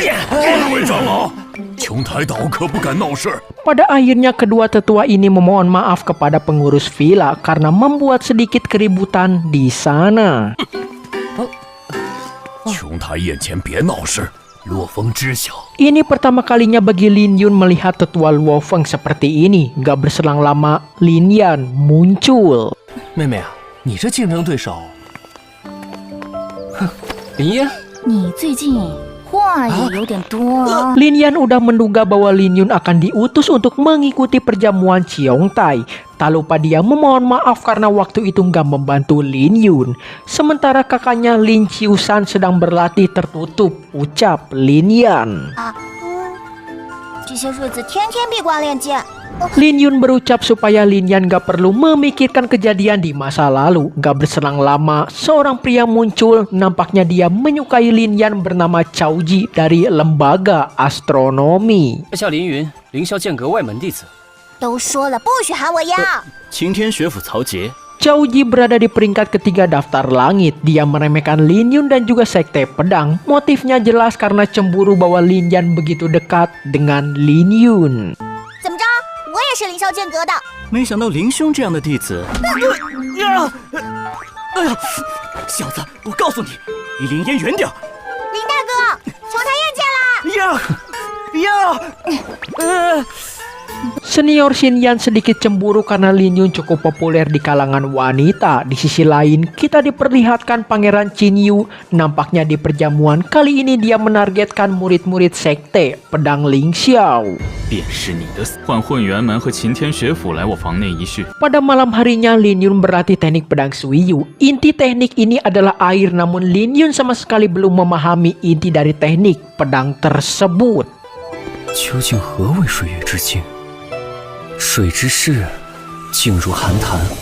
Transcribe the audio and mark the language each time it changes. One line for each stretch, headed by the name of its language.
Chinese: 二位长老，琼台岛可不敢闹事。
Indonesian: Pada akhirnya kedua tetua ini memohon maaf kepada pengurus villa karena membuat sedikit keributan di sana.
Chinese: 琼台宴前别闹事。洛风知晓，
Indonesian: Ini pertama kalinya bagi Lin Yun melihat tetua Luo Feng seperti ini. Gak berselang lama, Lin Yan muncul.
Chinese: 妹妹啊，你这竞争对手，哼，林烟，你最近话也有点多啊。
Indonesian: Lin Yan udah menduga bahwa Lin Yun akan diutus untuk mengikuti perjamuan Qiongtai. Tak lupa dia memohon maaf karena waktu itu nggak membantu Lin Yun. Sementara kakaknya Lin Qiusan sedang berlatih tertutup, ucap Lin Yan.
Chinese: 这些日子天天闭关练剑，
Indonesian: Lin Yun berucap supaya Lin Yan gak perlu memikirkan kejadian di masa lalu. Gak berselang lama, seorang pria muncul. Nampaknya dia menyukai Lin Yan bernama Cao Ji dari lembaga astronomi.
Chinese: 校凌云，凌霄剑阁外门弟子。都说了不许喊我呀！擎天学府曹杰，
Indonesian: Cao Ji berada di peringkat ketiga daftar langit. Dia meremehkan Lin Yun dan juga sekte pedang. Motifnya jelas karena cemburu bahwa Lin Yan begitu dekat dengan Lin Yun.
Chinese: 怎么着？我也是凌霄剑阁的。没想到林兄这样的弟子。哎呀，小子，我告诉你，离林烟远点儿。林大哥，琼台宴见啦！呀，
Indonesian: Senior Xin Yan sedikit cemburu karena Lin Yun cukup populer di kalangan wanita. Di sisi lain, kita diperlihatkan Pangeran Qin Yu. Nampaknya di perjamuan kali ini dia menargetkan murid-murid sekte pedang Ling Xiao.
Chinese: 便是你的换混元门和擎天学府来我房内一叙。
Indonesian: Pada malam harinya, Lin Yun berlatih teknik pedang Suiyu. Inti teknik ini adalah air, namun Lin Yun sama sekali belum memahami inti dari teknik pedang tersebut.
Chinese: 究竟何为水月之境？水之势，静如寒潭。